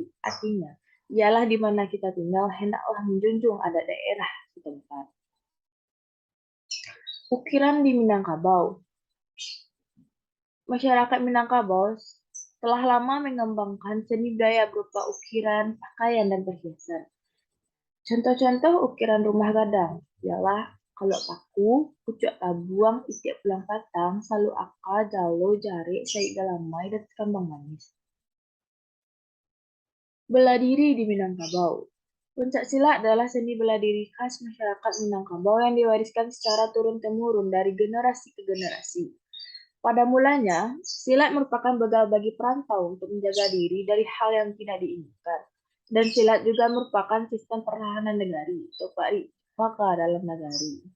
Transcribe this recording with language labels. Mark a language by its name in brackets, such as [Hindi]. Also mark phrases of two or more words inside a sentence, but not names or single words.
[Indonesian] Artinya, ialah di mana kita tinggal, hendaklah menjunjung adat daerah setempat. Ukiran di Minangkabau. Masyarakat Minangkabau telah lama mengembangkan seni budaya berupa ukiran, pakaian, dan perhiasan. Contoh-contoh ukiran rumah gadang ialah kalau paku, pucuk tabuang, itiak pulang patang, salu aka, jalo, jari, saik galamai, dan kembang manis. Bela diri di Minangkabau. Pencak silat adalah seni bela diri khas masyarakat Minangkabau yang diwariskan secara turun-temurun dari generasi ke generasi. Pada mulanya, silat merupakan bekal bagi perantau untuk menjaga diri dari hal yang tidak diinginkan. Dan silat juga merupakan sistem pertahanan negari atau maka dalam negari.